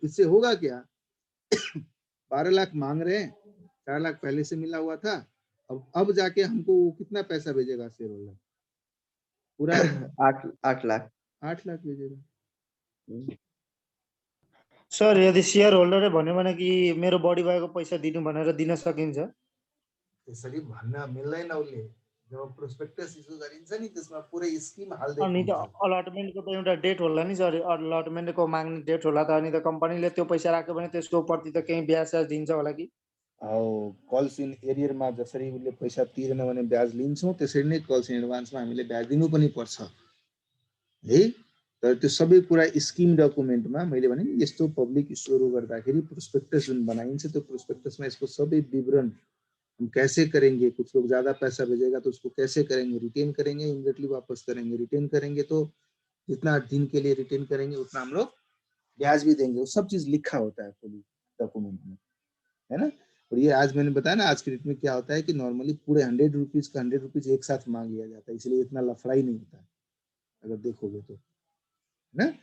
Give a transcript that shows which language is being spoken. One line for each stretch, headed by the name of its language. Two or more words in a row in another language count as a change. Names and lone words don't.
Hindi: इससे होगा क्या, 12 लाख मांग रहे हैं, 4 लाख पहले से मिला हुआ था, अब जाके हमको वो कितना पैसा भेजेगा
English: share holder,
Hindi: पूरा 8 लाख 8 लाख भेजेगा।
Nepali: सर यदि शेयर होल्डरले भन्यो भने कि मेरो बढी भएको पैसा दिनु भनेर दिन सकिन्छ? त्यसरी भन्न मिल्दैन, उसले जब प्रोस्पेक्टस इस्यु गरिन्छ नि त्यसमा पुरै स्किम हाल्दै अनि त हुन्छ। अलटमेन्टको त एउटा डेट होला नि सर, अलटमेन्टको माग्ने डेट होला त, अनि त कम्पनीले त्यो पैसा राख्यो भने त्यसको प्रति त केही ब्याज स्याज दिन्छ होला कि?
English: calls in arrear
Nepali: जसरी उसले पैसा तिरेन भने ब्याज लिन्छौँ, त्यसरी नै
English: calls in advance
Nepali: हामीले ब्याज दिनु पनि पर्छ है। तर त्यो सबै कुरा
English: scheme document
Nepali: मैले भने नि, यस्तो
English: public issues
Nepali: गर्दाखेरि प्रोस्पेक्टस जुन बनाइन्छ त्यो प्रोस्पेक्टसमा यसको सबै विवरण,
Hindi: हम कैसे करेंगे, कुछ लोग ज्यादा पैसा भेजेगा तो उसको कैसे करेंगे, रिटेन करेंगे, इमीडिएटली वापस करेंगे, रिटेन करेंगे तो जितना दिन के लिए रिटेन करेंगे उतना हम लोग ब्याज भी देंगे, वो सब चीज लिखा होता है पूरी डॉक्यूमेंट में, है ना। और ये आज मैंने बताया ना, आज के डेट में क्या होता है कि नॉर्मली पूरे 100 रुपीज का 100 रुपीज एक साथ मांग लिया जाता है, इसलिए इतना लफड़ा ही नहीं होता है अगर देखोगे तो, है ना।